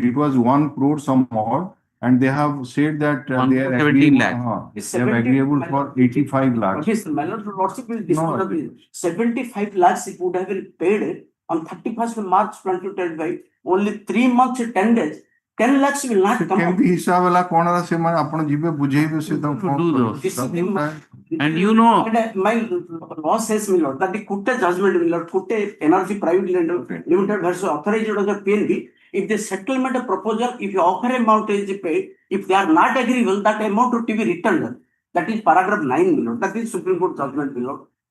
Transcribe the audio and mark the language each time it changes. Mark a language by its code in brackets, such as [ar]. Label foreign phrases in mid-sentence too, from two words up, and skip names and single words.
[en] It was 1 crore some odd. And they have said that they are 17 agreeable, they are agreeable for 85 lakhs. Yes, my lord, Lordship will dispose of it. 75 lakhs it would have been paid on 31st March 2025. Only 3 months, 10 days. 10 lakhs will not come out. [or] କେମିତି ହିସାବ ହେଲା କଣ ହେଲା ସେମାନେ ଆପଣ ଯିବେ ବୁଝେଇବେ ସେ ତ [en] To do those. This is the- And you know, And my law says, my lord, that the Kutte judgment, my lord, Kutte Energy Private Limited versus authorized as a PNB, if the settlement proposal, if the offer amount is paid, if they are not agreeable, that amount to be returned. That is paragraph 9, my lord. That is Supreme Court judgment, my lord.